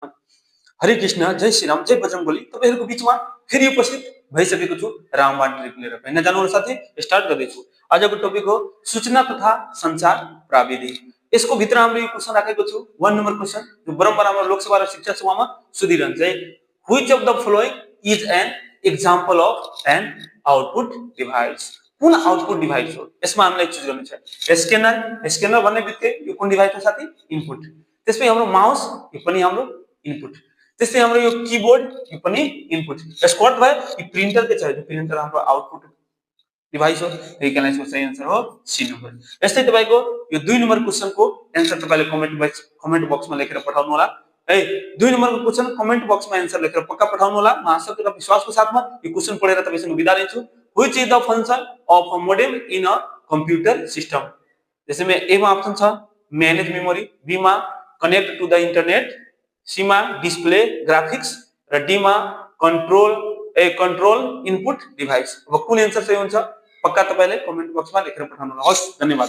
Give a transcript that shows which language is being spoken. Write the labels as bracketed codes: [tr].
[ne] हरे कृष्ण, जय श्री राम, जय बजरंगबली। तपाईहरुको बीचमा फेरि उपस्थित भइसकेको छु रामबाण ट्रिक लिएर। हैन जानुहोस् साथी, स्टार्ट गर्दैछु। आजको टपिक हो सूचना तथा सञ्चार प्रविधि। यसको भित्र हाम्रो यो क्वेशन राखेको छु 1 नम्बर क्वेशन जो बारम्बार हाम्रो लोकसभा र शिक्षा सभामा सोधिरहन्छ है। [en] Which of the following is an example of an output device? [ne] कुन आउटपुट डिभाइस हो? यसमा हामीलाई चुज गर्नु छ। स्क्यानर भन्ने बित्तिकै यो कुन डिभाइस हो साथी? इनपुट। त्यसपछि हाम्रो माउस, यो पनि हाम्रो इनपुट। त्यस्तै हाम्रो यो कीबोर्ड, यो पनि इनपुट। यसको अर्थ भयो यो प्रिन्टर के छ, यो प्रिन्टर हाम्रो आउटपुट डिभाइस हो। त्यही कारण यसको सही आन्सर हो सी नम्बर। यस्तै तपाईको यो 2 नम्बर क्वेशनको आन्सर तपाईले कमेन्ट बक्समा लेखेर पठाउनु होला है। 2 नम्बरको क्वेशन कमेन्ट बक्समा आन्सर लेखेर पक्का पठाउनु होला। म आशा र विश्वासको साथमा यो क्वेशन पढेर तपाईसँग बिदा लिन्छु। [en] Which is the function of a modem in a computer system? [hi] जैसे में [ne] ए मा ऑप्शन छ मैनेज मेमोरी, बी मा [en] connect to the internet, [ne] C मा डिस्प्ले ग्राफिक्स र डी मा [en] Control input device. [ne] अब कुन आन्सर सही हुन्छ पक्का तपाईले कमेन्ट बक्समा लेखेर पठाउनु होला। हस्, धन्यवाद।